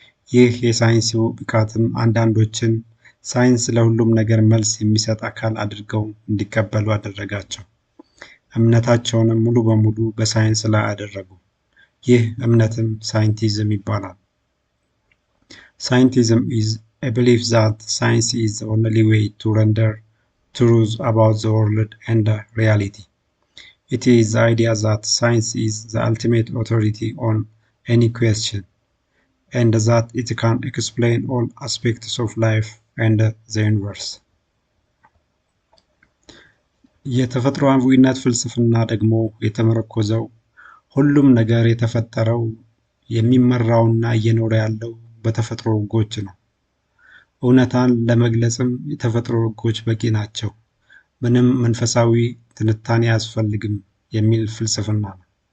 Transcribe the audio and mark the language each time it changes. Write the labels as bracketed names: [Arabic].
[Amharic] ይህ የሳይንሱ ብቃትም አንዳንዶችን ሳይንስ ለሁሉም ነገር መልስ የሚሰጥ አካል አድርገው እንዲቀበሉ አደረጋቸው። እምነታቸውንም ሙሉ በሙሉ በሳይንስ ላይ አደረጉ። ይህ እምነትም ሳይንቲዝም ይባላል። [English] Scientism is a belief that science is the only way to render truth about the world and reality. It is the idea that science is the ultimate authority on any question, and that it can explain all aspects of life and the universe. [Amharic] የተፈጥሯዊነት ፍልስፍና ደግሞ የተመረኮዘው ሁሉም ነገር የተፈጠረው የሚመራውና እየኖረ ያለው በተፈጥሮ ሕጎች ነው። እውነታን ለመግለጽም የተፈጥሮ ሕጎች በቂ ናቸው፣ ምንም መንፈሳዊ ትንታኔ አያስፈልግም የሚል ፍልስፍና ነው።